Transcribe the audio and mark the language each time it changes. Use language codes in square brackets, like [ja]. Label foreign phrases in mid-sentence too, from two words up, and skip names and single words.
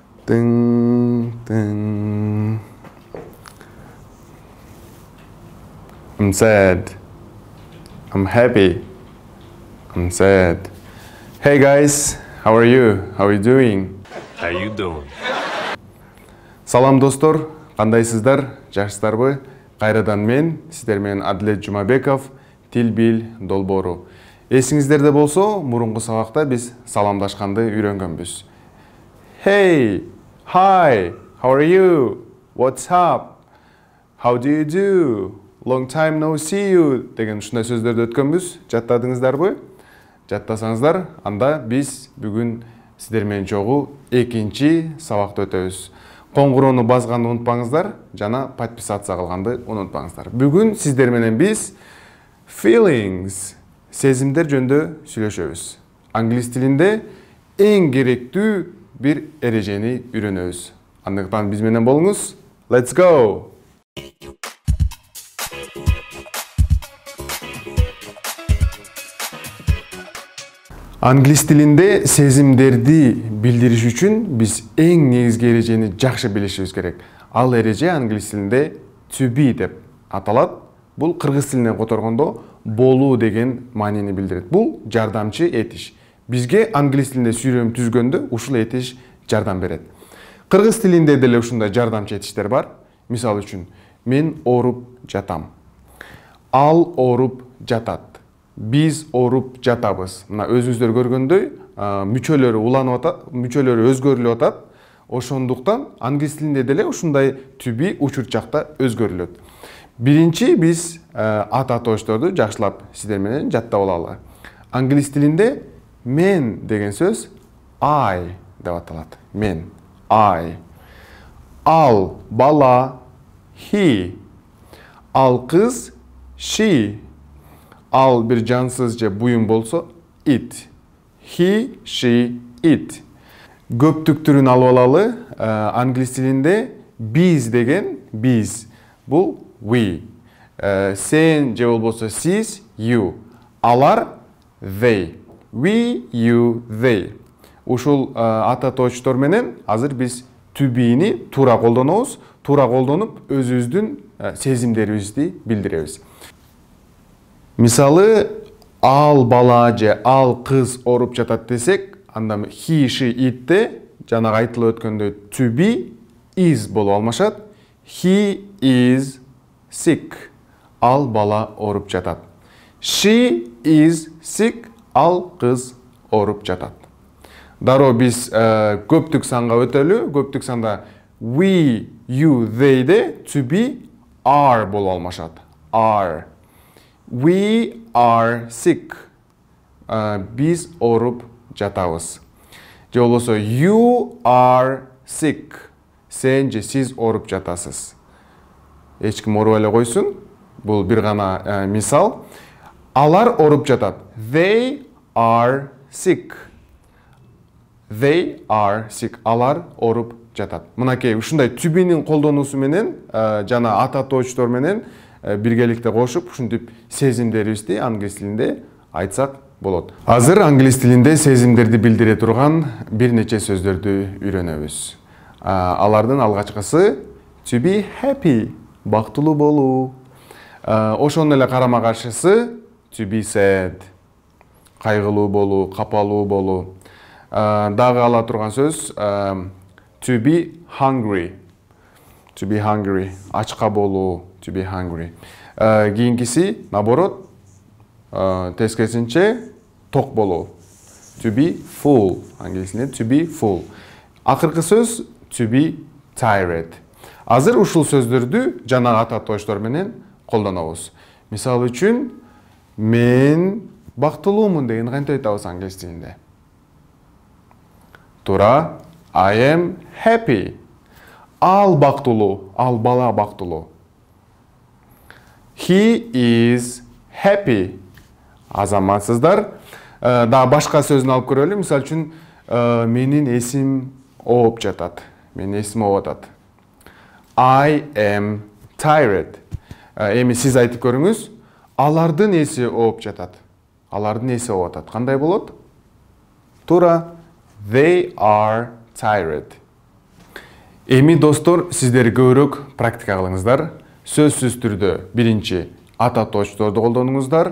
[en] Ding, ding. I'm sad. I'm happy. I'm sad. Hey guys, how are you? How are you doing? How you doing? [ky] Салам достор, кандайсыздар? Жакшысыздарбы? Кайрадан мен, сиздер менен Адилет Жумабеков, Тил бил долбоору. Эсиңиздерде болсо, мурунку сабакта биз саламдашканды үйрөнгөнбүз. [en] Hey, hi, how are you? What's up? How do you do? Long time no see you [ky] деген ушундай сөздөрдү өткөнбүз. Жаттадыңыздарбы? Жаттасаңыздар, анда биз бүгүн сиздер менен чогуу экинчи сабакты өтөбүз. Коңгуроону базганды унутпаңыздар, жана подписация кылганды унутпаңыздар. Бүгүн сиздер менен биз feelings, сезимдер жөнүндө сүйлөшөбүз. Англис тилинде эң керектүү бир эрежени үйрөнөбүз. Андыктан биз менен болуңуз. [en] Let's go! [ky] Англис тилинде сезимдерди билдириш үчүн биз эң негизги эрежени жакшы билишибиз керек. Ал эреже англис тилинде [en] to be [ky] деп аталат. Бул кыргыз тилинен которгондо болуу деген маанини билдирет. Бул жардамчы этиш. Бизге англис тилинде сүйлөм түзгөндө ушул этиш жардам берет. Кыргыз тилинде деле ушундай жардамчы этиштер бар. Мисалы үчүн, мен ооруп жатам. Ал ооруп жатат. Биз оруп жатабыз. Мына өзүңүздөр көргөндөй, мүчөлөрү уланып атат, мүчөлөрү өзгөрүлүп атат. Ошондуктан англис тилинде деле ушундай [en] to be [ky] учур жакта өзгөрүлөт. Биринчи биз ат атоочторду жакшылап сиздер менен жаттап алалы. Англис тилинде мен деген сөз I деп аталат. Мен, I. Ал бала he. Ал кыз she. Ал bir жансыз же буюм болсо it. [en] He, she, it. [ky] Көптүктүрүн алып алалы. Англис тилинде biz деген biz. Бул we. Сен же болбосо siz, [en] you. Алар they. We, you, they. [ky] Ушул ататоочтор менен азыр биз [en] to be'ни [ky] туура колдонобуз. Туура колдонуп өзүбүздүн сезимдерибизди билдиребиз. Мисалы, ал бала же ал кыз ооруп жатат десек, анда [en] he, she, [ky] it'те жанагы айтылып өткөндөй [en] to be is [ky] болуп алмашат. [en] He is sick. [ky] Ал бала ооруп жатат. [en] She is sick. [ky] Ал кыз ооруп жатат. Дароо биз көптүк санга өтөлү. Көптүк санда [en] we, you, they'де to be are [ky] болуп алмашат. [en] Are. We are sick. [ky] Biz ооруп жатабыз. Же болбосо [en] you are sick. [ky] Сен же сиз ооруп жатасыз. Эч ким ооруп эле койсун. Бул бир гана мисал. Алар ооруп жатат. [en] They are sick. They are sick. [ky] Алар ооруп жатат. Мынакей ушундай [en] to be'нин [ky] колдонуусу менен жана ататоочтор менен биргеликте кошуп, ушинтип сезимдерибизди англис тилинде айтсак болот. Азыр англис тилинде сезимдерди билдире турган бир нече сөздөрдү үйрөнөбүз. Алардын алгачкысы [en] to be happy, [ky] бактылуу болуу. Ошондой эле карама каршысы [en] to be sad, [ky] кайгылуу болуу, капалуу болуу. Дагы ала турган сөз [en] to be hungry. To be hungry, [ky] ачка болуу. [en] To be hungry. [ky] Кийинкиси, наоборот, тескерисинче ток болуу. [en] To be full. Англисинде to be full. [ky] Акыркы сөз [en] to be tired. [ky] Азыр ушул сөздөрдү жанагы ататоочтор менен колдонобуз. Мисалы үчүн, мен бактылуумун деген кантип айтабыз англис тилинде? Туура, [en] I am happy. [ky] Ал бактылуу, ал бала бактылуу. [en] He is happy. [ky] Азаматсыздар. Да башка сөзүн алып көрөлү. Мисалы үчүн, менин эсим ооп жатат. Менин эсим ооп атат. [en] I am tired. [ky] Эми сиз айтып көрүңүз. Алардын эси ооп жатат. Алардын эси ооп атат. Кандай болот? Туура. [en] They are tired. [ky] Эми достор, сиздер көбүрөөк практика кылыңыздар. Сөзсүз түрдө биринчи ата точторду колдонуңуздар.